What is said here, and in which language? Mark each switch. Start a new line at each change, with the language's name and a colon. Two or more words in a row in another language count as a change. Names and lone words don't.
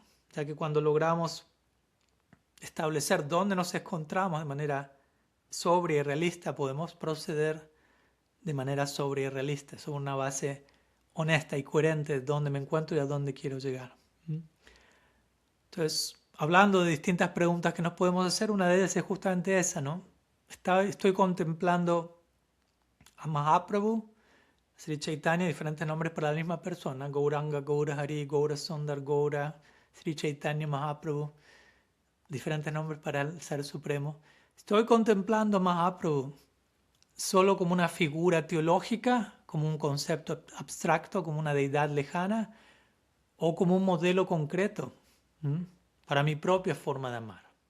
Spanish: Ya que cuando logramos establecer dónde nos encontramos de manera sobria y realista, podemos proceder de manera sobria y realista, sobre una base honesta y coherente de dónde me encuentro y a dónde quiero llegar. Entonces, hablando de distintas preguntas que nos podemos hacer, una de ellas es justamente esa, ¿no? Estoy contemplando a Mahaprabhu, Sri Chaitanya, diferentes nombres para la misma persona, Gauranga, Gaura Hari, Gaura Sundar, Gaura, Sri Chaitanya Mahaprabhu, diferentes nombres para el Ser Supremo. Estoy contemplando a Mahaprabhu solo como una figura teológica, como un concepto abstracto, como una deidad lejana, o como un modelo concreto para mi propia forma de amar.